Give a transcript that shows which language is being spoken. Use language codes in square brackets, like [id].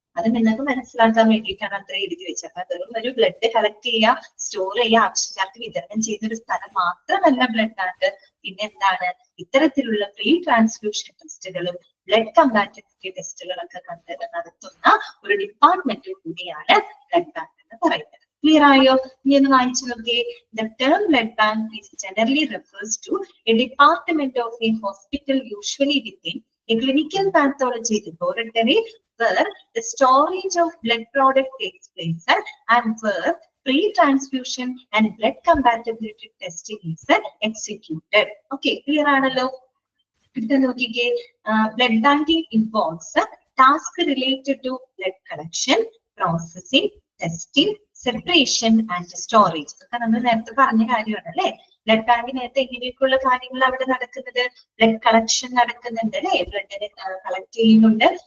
[ml] അത് നിങ്ങൾക്ക് മനസ്സിലാക്കാൻ വേണ്ടിയിട്ടാണ് അത്ര എഴുതി വെച്ചത്. അപ്പൊ വെറും ഒരു ബ്ലഡ് കളക്ട് ചെയ്യുക, സ്റ്റോർ ചെയ്യുക, ആവശ്യക്കാർക്ക് വിതരണം ചെയ്യുന്ന ഒരു സ്ഥലം മാത്രമല്ല ബ്ലഡ് ബാങ്ക്. പിന്നെ എന്താണ്, ഇത്തരത്തിലുള്ള പ്രീ ട്രാൻസ്ഫ്യൂഷൻ ടെസ്റ്റുകളും ബ്ലഡ് കമ്പാറ്റബിലിറ്റി ടെസ്റ്റുകളൊക്കെ നടത്തുന്ന ഒരു ഡിപ്പാർട്ട്മെന്റ് കൂടിയാണ് ബ്ലഡ് ബാങ്ക് എന്ന് പറയുന്നത്. ക്ലിയർ ആയോ? ഇനി ഒന്ന് വായിച്ചു നോക്കിയേ. [en] The term blood bank is generally refers to a department of a hospital, usually within a clinical pathology laboratory, where the storage of blood product takes place and where pre-transfusion and blood compatibility testing is executed. Okay, clear [ml] ആണല്ലോ? ഇത് നോക്കിക്കേ, [en] blood banking involves task related to blood collection, processing, testing, separation and storage [ml] ഒക്കെ നമ്മൾ നേരത്തെ പറഞ്ഞ കാര്യമാണ് അല്ലെ. Blood ബാങ്കിനകത്ത് എങ്ങനെയൊക്കെയുള്ള കാര്യങ്ങൾ അവിടെ നടക്കുന്നത്? ബ്ലഡ് കളക്ഷൻ നടക്കുന്നുണ്ട് അല്ലെ, ബ്ലഡിനെ കളക്ട് ചെയ്യുന്നുണ്ട്.